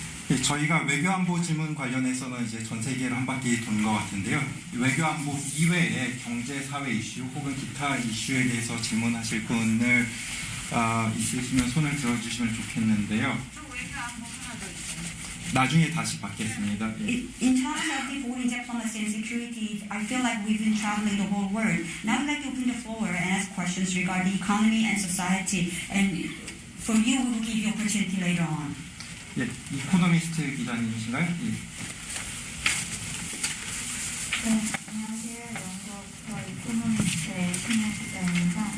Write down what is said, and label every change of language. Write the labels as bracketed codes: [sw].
[ko] 예, 저희가 외교안보 질문 관련해서는 이제 전 세계를 한 바퀴 도는 것 같은데요. 외교안보 이외에 경제, 사회 이슈 혹은 기타 이슈에 대해서 질문하실 분을 있으시면 손을 들어주시면 좋겠는데요. 나중에 다시 받겠습니다. 예. [en] In terms of the foreign diplomacy and security, I feel like we've been traveling the whole world. Now I'd like to open the floor and ask questions regarding economy and society. And for you, we will give you opportunity later on. [ko] 예, 이코노미스트 기자님이신가요? 예. 네, 안녕하세요. 영국 이코노미스트의 신혜 기자입니다.